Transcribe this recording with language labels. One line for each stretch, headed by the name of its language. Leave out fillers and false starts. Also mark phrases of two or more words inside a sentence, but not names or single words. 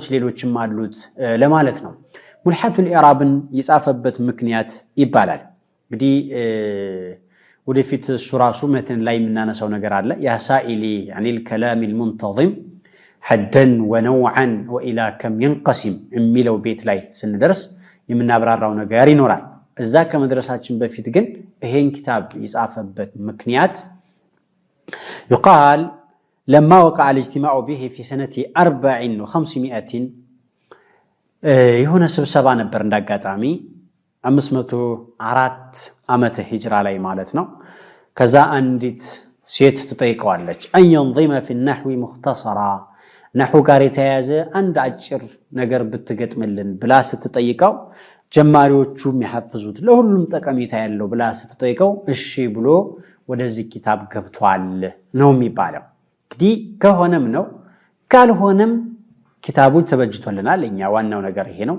Amharic: ሌሎችም አሉት ለማለት ነው። ሙልሐቱል ኢዕራብን የጻፈበት ምክንያት ይባላል። እንግዲህ ወደፊት እሱ ራሱ መትን ላይ የምናነሳው ነገር አለ።
Arabic: يا سائلي عن الكلام المنتظم حدا ونوعا وإلى كم ينقسم
Amharic: የሚለው ቤት ላይ ስንደርስ የምናብራራው ነገር ይኖራል። እዛ ከመድረሳችን በፊት ግን ይሄን ኪታብ የጻፈበት ምክንያት
Arabic: يقال لما وقع الاجتماع به في سنة 400
Amharic: የሆነ ስብሰባ ነበር እንዳጋጣሚ 504 ዓመተ ሂጅራ ላይ ማለት ነው። ከዛ አንዲት ሴት ትጠይቀዋለች
Arabic: أن ينظم في النحو
Amharic: مختصرا ነሑ ጋር የተያያዘ አንድ አጭር ነገር ብትገጥምልን ብላ ስትጠይቀው ጀማሪዎቹ የሚሐፍዙት ለሁሉም ጠቀሜታ ያለው ብላ ስትጠይቀው እሺ ብሎ ወደዚህ ኪታብ ገብቷል ነው የሚባለው። እንግዲህ ከሆነም ነው ካልሆነም ኪታቡ ተበጅቶልናል። እኛ ዋናው ነገር ይሄ ነው።